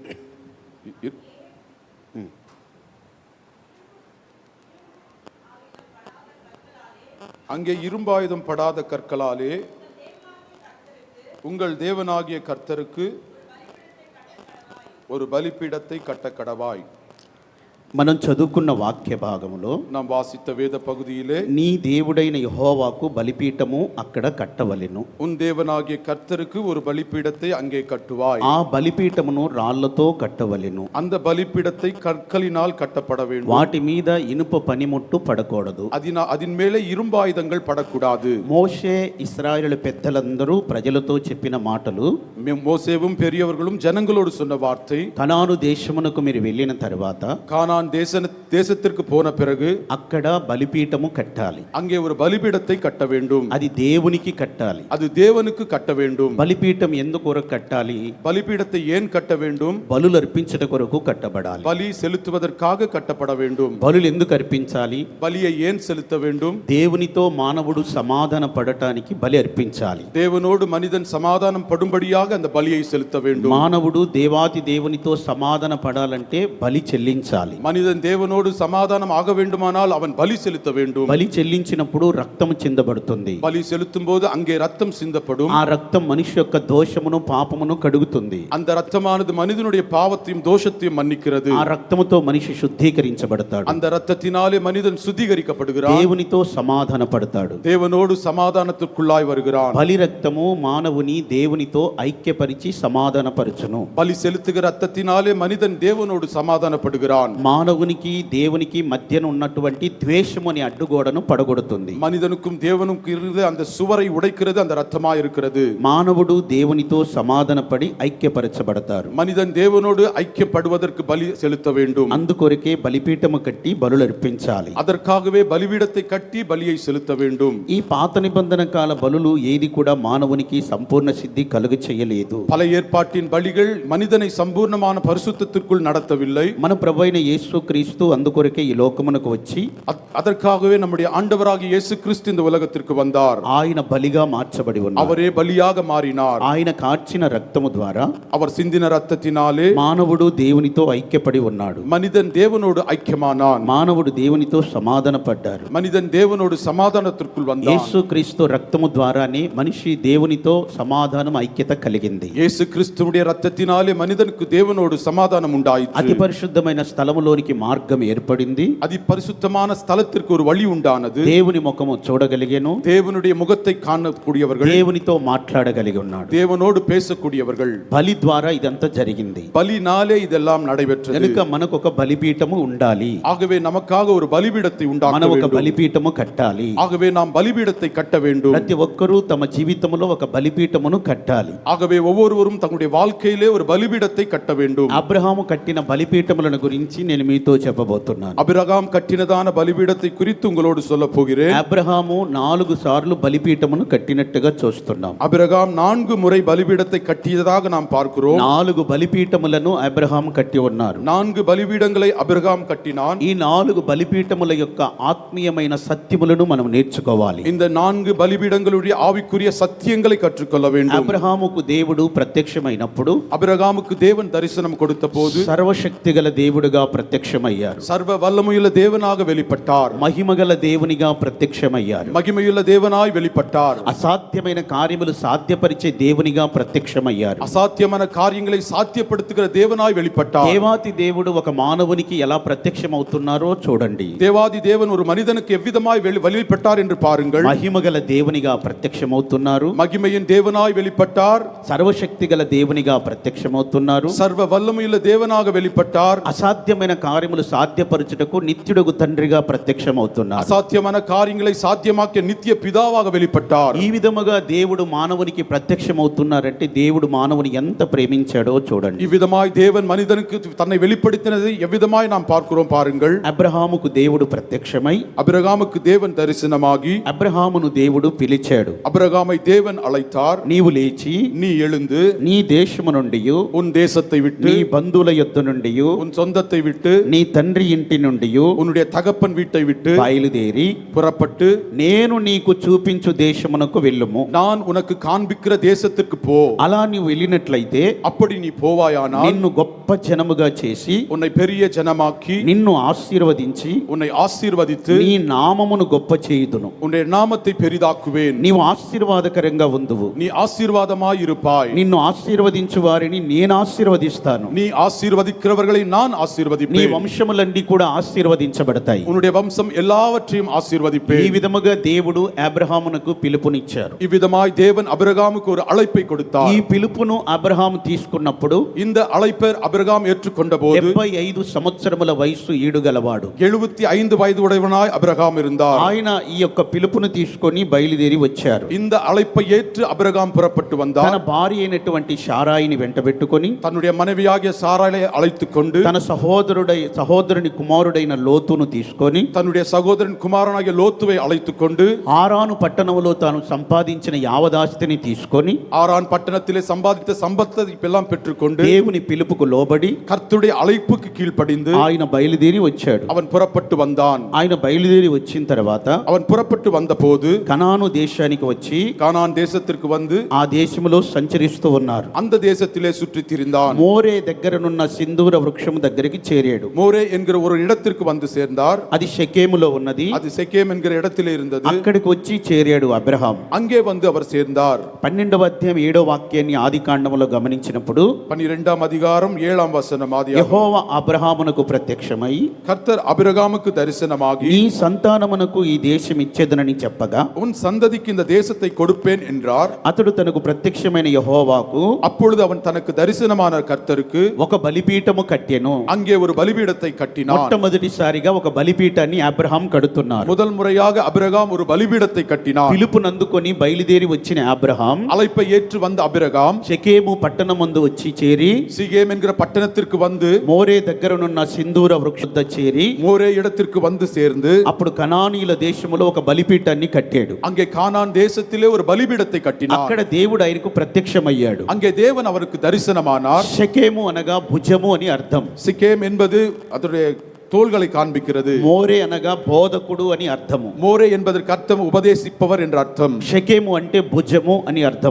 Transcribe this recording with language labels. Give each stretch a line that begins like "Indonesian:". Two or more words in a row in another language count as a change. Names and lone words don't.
Tamil: அங்கே இரும்பாயுதம் படாத கற்களாலே உங்கள் தேவனாகிய கர்த்தருக்கு ஒரு பலிபீடத்தை கட்டக்கடவாய்.
Telugu: మనం చదువుకున్న వాక్య భాగములో
Tamil: நாம் வாசித்த வேத பகுதியிலே
Telugu: నీ దేవుడైన యెహోవాకు బలిపీఠము అక్కడ కట్టవలెను,
Tamil: உன் தேவனாகிய கர்த்தருக்கு ஒரு பலிபீடத்தை அங்கே கட்டுவாய்.
Telugu: ఆ బలిపీఠమును రాళ్లతో కట్టవలెను,
Tamil: அந்த பலிபீடத்தை கற்களினால் கட்டப்பட வேண்டும்.
Telugu: వాటి మీద ఇనుప పనిముట్టు పడకూడదు.
Tamil: அதின் மேலே இரும்பாயுதங்கள் పడకూడదు.
Telugu: మోషే ఇశ్రాయేలు పెద్దలందరూ ప్రజలతో చెప్పిన మాటలు,
Tamil: மோசேவும் பெரியவர்களும் ஜனங்களோடு சொன்ன வார்த்தை,
Telugu: కనాను దేశమునకు మీరు వెళ్ళిన తర్వాత
Tamil: கானான் தேசத்திற்கு போன பிறகு
Telugu: అక్కడ బలిపీఠము కట్టాలి,
Tamil: அங்கே ஒரு பலிபீடத்தை கட்ட வேண்டும்.
Telugu: అది దేవునికి కట్టాలి.
Tamil: அது தேவனுக்கு கட்ட வேண்டும்.
Telugu: బలిపీఠం ఎందుకు కొరకు కట్టాలి?
Tamil: பலிபீடத்தை ஏன் கட்ட வேண்டும்?
Telugu: బలులు అర్పించట కొరకు కట్టబడాలి.
Tamil: பலி செலுத்துவதற்காக கட்டப்பட வேண்டும்.
Telugu: బలులు ఎందుకు అర్పించాలి?
Tamil: பலியை ஏன் செலுத்த வேண்டும்?
Telugu: దేవునితో మానవుడు సమాధాన పడటానికి బలి అర్పించాలి.
Tamil: தேவனோடு மனிதன் சமாதானம் படும்படியாக அந்த பலியை செலுத்த வேண்டும்.
Telugu: మానవుడు దేవాతి దేవునితో సమాధాన పడాలంటే బలి చెల్లించాలి.
Tamil: மனிதன் தேவனோடு சமாதானம் ஆக வேண்டுமானால் அவன் பலி செலுத்த வேண்டும்.
Telugu: బలి చెల్లించినప్పుడు రక్తము చిందబడుతుంది.
Tamil: பலி செலுத்தும் போது அங்கே ரத்தம் சிந்தப்படும்.
Telugu: ఆ రక్తం మనిషి యొక్క దోషమును పాపమును కడుగుతుంది.
Tamil: அந்த ரத்தமானது மனிதனுடைய பாவத்தையும் தோஷத்தையும் மன்னிக்கிறது.
Telugu: ఆ రక్తముతో మనిషి శుద్ధీకరించబడతాడు.
Tamil: அந்த ரத்தத்தினாலே மனிதன் சுத்திகரிக்கப்படுகிறான்.
Telugu: దేవునితో సమాధాన పడతాడు.
Tamil: தேவனோடு சமாதானத்திற்குள்ளாய் வருகிறான்.
Telugu: బలి రక్తము మానవుని దేవునితో ఐక్యపరిచి సమాధానపరచును.
Tamil: பலி செலுத்துகிற ரத்தத்தினாலே மனிதன் தேவனோடு சமாதானப்படுகிறான்.
Telugu: మానవునికి దేవునికి మధ్యన ఉన్నటువంటి ద్వేషము అనే అడ్డుగోడను పడగొడుతుంది.
Tamil: மனிதனுக்கும் தேவனுக்கும் இருந்த அந்த சுவரை உடைக்கிறது அந்த ரத்தமாய் இருக்கிறது.
Telugu: మానవుడు దేవునితో సమాధానపడి ఐక్యపరచబడతారు.
Tamil: மனிதன் தேவனோடு ஐக்கியப்படுவதற்கு பலி செலுத்த வேண்டும்.
Telugu: అందుకొరకే బలిపీఠము కట్టి బలులు అర్పించాలి.
Tamil: அதற்காகவே பலிபீடத்தை கட்டி பலியை செலுத்த வேண்டும்.
Telugu: ఈ పాత నిబంధన కాల బలులు ఏది కూడా మానవునికి సంపూర్ణ సిద్ధి కలుగ చేయలేదు.
Tamil: பழைய ஏற்பாட்டின் பலிகள் மனிதனை சம்பூர்ணமான பரிசுத்தத்திற்குள் நடத்தவில்லை.
Telugu: మన ప్రభువైన యేసు క్రీస్తు అందుకొరకే ఈ లోకమునకు వచ్చి
Tamil: அதற்காகவே நம்முடைய ஆண்டவராகிய இயேசு கிறிஸ்து இந்த உலகத்திற்கு வந்தார்.
Telugu: ఆయన బలిగా మార్చబడి ఉన్నారు.
Tamil: அவரே பலியாக மாறினார்.
Telugu: ఆయన కార్చిన రక్తము ద్వారా
Tamil: அவர் சிந்தின ரத்தத்தினாலே
Telugu: మానవుడు దేవునితో ఐక్యపడి ఉన్నాడు.
Tamil: மனிதன் தேவனோடு ஐக்கியமானான்.
Telugu: మానవుడు దేవునితో సమాధాన పడ్డారు.
Tamil: மனிதன் தேவனோடு சமாதானத்திற்குள் வந்தான்.
Telugu: యేసు క్రీస్తు రక్తము ద్వారానే మనిషి దేవునితో సమాధానం ఐక్యత కలిగింది.
Tamil: இயேசு கிறிஸ்துவுடைய ரத்தத்தினாலே மனிதனுக்கு தேவனோடு சமாதானம் உண்டாயிற்று.
Telugu: అతి పరిశుద్ధమైన స్థలములోనికి మార్గం ఏర్పడింది.
Tamil: அதி பரிசுத்தமான ஸ்தலத்திற்கு ஒரு வழி உண்டானது.
Telugu: దేవుని ముఖము చూడగలిగెను.
Tamil: தேவனுடைய முகத்தை காணக்கூடியவர்கள்,
Telugu: దేవునితో మాట్లాడగలిగి ఉన్నాడు.
Tamil: தேவனோடு பேசக்கூடியவர்கள்.
Telugu: బలి ద్వారా ఇదంతా జరిగింది.
Tamil: பலினாலே இதெல்லாம் நடைபெற்றது.
Telugu: కనుక మనకు ఒక బలిపీఠము ఉండాలి.
Tamil: ஆகவே நமக்காக ஒரு பலிபீடத்தை உண்டாக்க
Telugu: మనం ఒక
Tamil: வேண்டும்.
Telugu: బలిపీఠము కట్టాలి.
Tamil: ஆகவே நாம் பலிபீடத்தை கட்ட வேண்டும்.
Telugu: ప్రతి ఒక్కరూ తమ జీవితంలో ఒక బలిపీఠమును కట్టాలి.
Tamil: ஆகவே ஒவ்வொருவரும் தங்களுடைய வாழ்க்கையிலே ஒரு பலிபீடத்தை கட்ட வேண்டும்.
Telugu: అబ్రహాము కట్టిన బలిపీఠములను గురించి నేను మీతో చెప్పబోతున్నాను.
Tamil: அபிரகாம் கட்டினதான பலிபீடத்தை குறித்து உங்களோடு சொல்ல போகிறேன்.
Telugu: అబ్రహాము 4 సార్లు బలిపీఠమును కట్టినట్టుగా చూస్తున్నాం.
Tamil: அபிரகாம் 4 முறை பலிபீடத்தை கட்டியதாக நாம் பார்க்கிறோம்.
Telugu: 4 బలిపీఠములను అబ్రహాము కట్టి ఉన్నారు.
Tamil: 4 பலிபீடங்களை அபிரகாம் கட்டினான்.
Telugu: ఈ 4 బలిపీఠముల యొక్క ఆత్మీయమైన సత్యములను మనం నేర్చుకోవాలి.
Tamil: இந்த 4 பலிபீடங்களுடைய ஆவிக்குரிய சத்தியங்களை கற்றுக்கொள்ள வேண்டும்.
Telugu: అబ్రహాముకు దేవుడు ప్రత్యక్షమైనప్పుడు,
Tamil: அபிரகாமுக்கு தேவன் தரிசனம் கொடுத்த போது
Telugu: సర్వశక్తిగల దేవుడుగా ప్రత్యక్షమయ్యారు.
Tamil: சர்வ வல்லமையுள்ள தேவனாக வெளிப்பட்டார்.
Telugu: మహిమగల దేవునిగా ప్రత్యక్షమయ్యారు.
Tamil: மகிமையுள்ள தேவனாய் வெளிப்பட்டார்.
Telugu: అసాధ్యమైన కార్యములు సాధ్యపరిచే దేవునిగా ప్రత్యక్షమయ్యారు.
Tamil: அசாத்தியமான காரியங்களை சாத்தியப்படுத்துகிற தேவனாய் வெளிப்பட்டார்.
Telugu: దేవాతి దేవుడు ఒక మానవునికి ఎలా ప్రత్యక్షమవుతున్నారో చూడండి.
Tamil: தேவாதி தேவன் ஒரு மனிதனுக்கு எவ்விதமாய் வெளிப்பட்டார் என்று பாருங்கள்.
Telugu: మహిమగల దేవునిగా ప్రత్యక్షమవుతున్నారు.
Tamil: மகிமையின் தேவனாய் வெளிப்பட்டார்.
Telugu: సర్వశక్తి గల దేవునిగా ప్రత్యక్షమవుతున్నారు.
Tamil: சர்வ வல்லமையுள்ள தேவனாக வெளிப்பட்டார்.
Telugu: అసాధ్యమైన కార్యములు సాధ్యపరచుటకు నిత్యుడగు తండ్రిగా ప్రత్యక్షమవుతున్నారు.
Tamil: அசாத்தியமான காரியங்களை சாத்தியமாக்கிய நித்திய பிதாவாக வெளிப்பட்டார்.
Telugu: ఈ విధముగా దేవుడు మానవునికి ప్రత్యక్షమవుతున్నారంటే దేవుడు మానవుని ఎంత ప్రేమించాడో చూడండి.
Tamil: இவ்விதமாய் தேவன் மனிதனுக்கு தன்னை வெளிப்படுத்தினதை எவ்விதமாய் நாம் பார்க்கிறோம் பாருங்கள்.
Telugu: అబ్రహాముకు దేవుడు ప్రత్యక్షమై
Tamil: அபிரகாமுக்கு தேவன் தரிசனமாகி
Telugu: అబ్రహామును దేవుడు పిలిచాడు.
Tamil: அபிரகாமை தேவன் அழைத்தார்.
Telugu: నీవు లేచి
Tamil: நீ எழுந்து
Telugu: నీ దేశము నుండి
Tamil: உன் தேசத்தை விட்டு
Telugu: నీ బంధువుల యొద్ద నుండి
Tamil: உன் சொந்தத்தை விட்டு
Telugu: నీ తండ్రి ఇంటి నుండి
Tamil: உன்னுடைய தகப்பன் வீட்டை விட்டு
Telugu: బయలుదేరి
Tamil: புறப்பட்டு
Telugu: నేను నీకు చూపించు దేశమునకు వెళ్ళుము.
Tamil: நான் உனக்கு காண்பிக்கிற தேசத்திற்கு போ.
Telugu: అలా నీవు వెళ్ళినట్లయితే
Tamil: அப்படி நீ போவாயானால்
Telugu: నిన్ను గొప్ప జనముగా చేసి
Tamil: உன்னை பெரிய ஜனமாக்கி
Telugu: నిన్ను ఆశీర్వదించి
Tamil: உன்னை ஆசீர்வதித்து
Telugu: నీ నామమును గొప్ప చేయుదును.
Tamil: உன்னுடைய நாமத்தை பெரிதாக்குவேன்.
Telugu: నీవు ఆశీర్వాదకరంగా ఉందువు.
Tamil: நீ ஆசீர்வாதமாய் இருப்பாய்.
Telugu: నిన్ను ఆశీర్వదించు వారిని నేను ఆశీర్వదిస్తాను.
Tamil: நீ ஆசீர்வதிக்கிறவர்களை நான்
Telugu: నీ
Tamil: ஆசீர்வதிப்பேன்.
Telugu: వంశములన్నీ కూడా ఆశీర్వదించబడతాయి.
Tamil: உன்னுடைய வம்சம் எல்லாவற்றையும்
Telugu: ఈ
Tamil: ஆசீர்வதிப்பேன்.
Telugu: విధముగా దేవుడు అబ్రహామునకు పిలుపునిచ్చారు.
Tamil: இவ்விதமாய் தேவன் அபிரகாமுக்கு ஒரு அழைப்பை
Telugu: ఈ
Tamil: கொடுத்தார்.
Telugu: పిలుపును అబ్రహాము తీసుకున్నప్పుడు
Tamil: இந்த அழைப்பை அபிரகாம் ஏற்றுக்கொண்ட போது
Telugu: 75 సంవత్సరముల వయస్సు ఈడుగలవాడు.
Tamil: 75 வயது உடையவனாய் அபிரகாம் இருந்தார்.
Telugu: ఆయన ఈ యొక్క పిలుపును తీసుకొని బయలుదేరి వచ్చారు.
Tamil: இந்த அழைப்பை ஏற்று அபிரகாம் புறப்பட்டு
Telugu: తన
Tamil: வந்தார்.
Telugu: భార్య అయినటువంటి షారాయిని వెంటబెట్టుకొని
Tamil: தன்னுடைய மனைவியாகிய சாராளை அழைத்துக் கொண்டு
Telugu: తన సహోదరుని కుమారుడైన లోతును తీసుకొని
Tamil: தன்னுடைய சகோதரன் குமாரனாகிய லோத்துவை அழைத்துக் கொண்டு
Telugu: ఆరాను పట్టణములో తాను సంపాదించిన యావదాస్తిని తీసుకొని
Tamil: ஆரான் பட்டணத்திலே சம்பாதித்த சம்பத்தை எல்லாம் பெற்றுக்கொண்டு
Telugu: దేవుని పిలుపుకు లోబడి
Tamil: கர்த்தருடைய அழைப்புக்கு கீழ்ப்படிந்து
Telugu: ఆయన బయలుదేరి వచ్చాడు.
Tamil: அவன் புறப்பட்டு வந்தான்.
Telugu: ఆయన బయలుదేరి వచ్చిన తర్వాత
Tamil: அவன் புறப்பட்டு வந்தபோது
Telugu: కనాను దేశానికి వచ్చి
Tamil: கானான் தேசத்திற்கு வந்து
Telugu: ఆ దేశములో సంచరిస్తూ ఉన్నారు.
Tamil: அந்த தேசத்திலே சுற்றித் திரிந்தான்.
Telugu: మోరే దగ్గరనున్న సింధూర వృక్షము దగ్గరికి చేరాడు.
Tamil: மோரே என்கிற ஒரு இடத்திற்கு வந்து சேர்ந்தார்.
Telugu: అది షెకేములో ఉన్నది.
Tamil: அது செகேம் என்கிற இடத்திலே இருந்தது.
Telugu: అక్కడికి వచ్చి చేరాడు అబ్రహాం.
Tamil: அங்கே வந்து அவர் சேர்ந்தார்.
Telugu: 12వ అధ్యాయం 7వ వాక్యాన్ని ఆది కాండములో గమనించినప్పుడు
Tamil: 12ஆம் அதிகாரம் 7ஆம் வசனம் ஆதியாகமம்.
Telugu: యెహోవా అబ్రహామునకు ప్రత్యక్షమై
Tamil: கர்த்தர் அபிரகாமுக்கு தரிசனமாகி
Telugu: నీ సంతానమునకు ఈ దేశం ఇచ్చేదనని చెప్పగా
Tamil: உன் சந்ததிக்கு இந்த தேசத்தை கொடுப்பேன் என்றார்.
Telugu: అతడు తనకు ప్రత్యక్షమైన యెహోవాకు
Tamil: அப்பொழுது அவன் தனக்கு தரிசனமான கர்த்தருக்கு
Telugu: ఒక బలిపీఠము కట్టెను.
Tamil: அங்கே ஒரு பலிபீடத்தை கட்டினான்.
Telugu: మొట్టమొదటిసారిగా ఒక బలిపీఠాన్ని అబ్రహాం కడుతున్నారు.
Tamil: முதல் முறையாக அபிரகாம் ஒரு பலிபீடத்தை கட்டினான்.
Telugu: పిలుపునందుకొని బయలుదేరి వచ్చిన అబ్రహాం
Tamil: அழைப்பை ஏற்று வந்த అபிరகாம்
Telugu: షెకేము పట్టణమందు వచ్చి చేరి
Tamil: சிகேம் என்கிற பட்டணத்திற்கு வந்து
Telugu: మోరే దగ్గరనున్న సింధూర వృక్ష చేరి
Tamil: மோரே இடத்திற்கு வந்து சேர்ந்து
Telugu: అప్పుడు కనానీయుల దేశములో ఒక బలిపీఠాన్ని కట్టాడు.
Tamil: அங்கே கானான் தேசத்திலே ஒரு பலிபீடத்தை கட்டினான்.
Telugu: అక్కడ దేవుడు ఆయనకు ప్రత్యక్షమయ్యాడు.
Tamil: அங்கே தேவன் அவருக்கு தரிசனமானார்.
Telugu: షెకేము అనగా భుజము అని అర్థం.
Tamil: சிகேம் என்பது அதனுடைய தோள்களை காண்பிக்கிறது.
Telugu: మోరే అనగా బోధకుడు అని అర్థము.
Tamil: மோரே என்பதற்கு அர்த்தம் உபதேசிப்பவர் என்ற அர்த்தம்.
Telugu: షెకేము అంటే భుజము అని అర్థం.